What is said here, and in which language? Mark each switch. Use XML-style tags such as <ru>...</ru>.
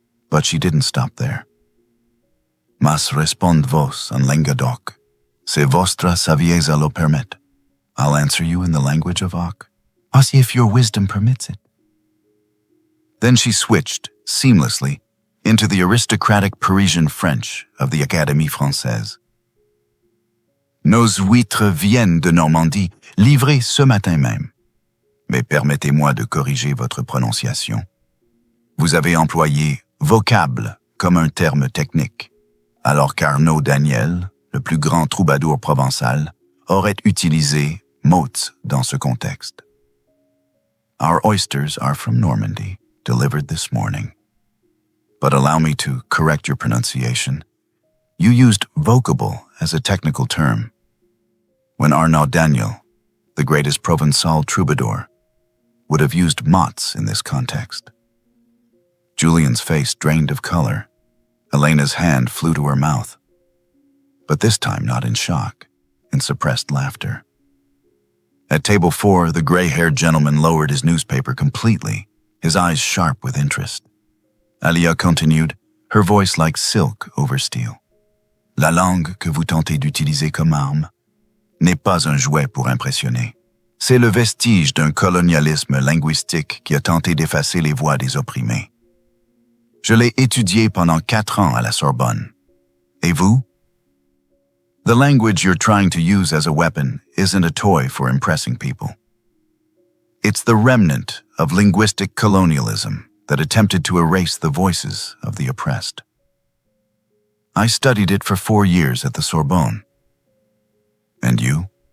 <en>But she didn't stop there.</en> <oc>"Mas respond vos en Languedoc, se vostra savieza lo permet."</oc> <en>I'll answer you in the language of Oc, as if your wisdom permits it. Then she switched, seamlessly, into the aristocratic Parisian French of the Académie Française.</en> <fr>"Nos huîtres viennent de Normandie, livrées ce matin même. Mais permettez-moi de corriger votre prononciation. Vous avez employé vocable comme un terme technique, alors qu'Arnaud Daniel, le plus grand troubadour provençal, aurait utilisé mots dans ce contexte.</fr> <en>Our oysters are from Normandy, delivered this morning. But allow me to correct your pronunciation. You used vocable as a technical term, when Arnaud Daniel, the greatest Provençal troubadour, would have used mots in this context." Julian's face drained of color. Elena's hand flew to her mouth, but this time not in shock, in suppressed laughter. At table 4, the gray-haired gentleman lowered his newspaper completely, his eyes sharp with interest. Aaliyah continued, her voice like silk over steel.</en> <fr>"La langue que vous tentez d'utiliser comme arme n'est pas un jouet pour impressionner. C'est le vestige d'un colonialisme linguistique qui a tenté d'effacer les voix des opprimés. Je l'ai étudié pendant 4 ans à la Sorbonne. Et vous?</fr> <en>The language you're trying to use as a weapon isn't a toy for impressing people. It's the remnant of linguistic colonialism that attempted to erase the voices of the oppressed. I studied it for 4 years at the Sorbonne. And you?"</en>